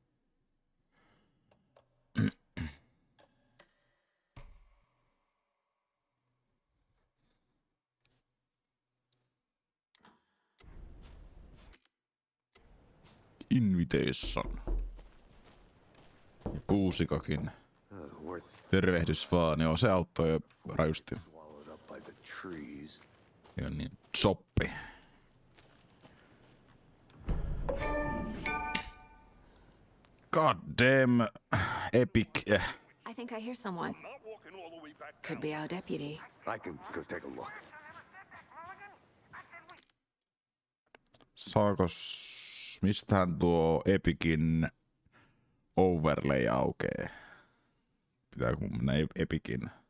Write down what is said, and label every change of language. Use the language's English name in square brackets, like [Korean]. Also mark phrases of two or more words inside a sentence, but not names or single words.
[English] Invitation. [Finnish] Ja puusikakin. Tervehdys vaan. Joo, se auttoi jo rajusti. Joo niin, soppi. [English] God damn epic. I think I hear someone. Could be our deputy. I can go take a look. [Finnish] Mistähän tuo Epicin overlay aukee? Pitääkö mun mennä Epicin?